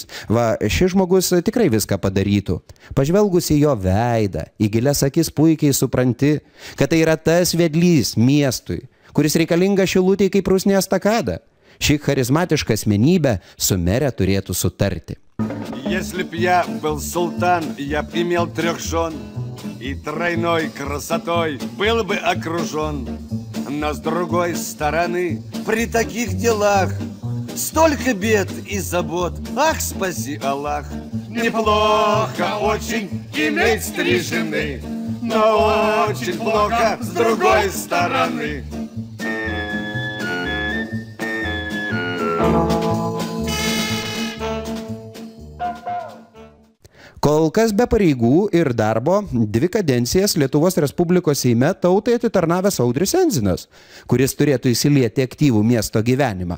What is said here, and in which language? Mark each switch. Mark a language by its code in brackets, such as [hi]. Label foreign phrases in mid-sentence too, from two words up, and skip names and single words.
[lt] Va, šis žmogus tikrai viską padarytų. Pažvelgus į jo veidą, į gilias akis puikiai supranti, kad tai yra tas vedlys miestui, kuris reikalinga Šilutei kaip rusnė estakada. Ši charizmatiška asmenybė su mere turėtų sutarti. [ru] Если б я был султан, я б имел 3 жен, и тройной красотой был бы окружен. Но с другой стороны, при таких делах столько бед и забот, ах, спаси Аллах. Неплохо очень иметь 3 жены, но очень плохо с другой стороны. [lt] Kol kas be pareigų ir darbo 2 kadencijas Lietuvos Respublikos Seime tautai atitarnavęs Audrius Enzinas, kuris turėtų įsilieti aktyvų miesto gyvenimą.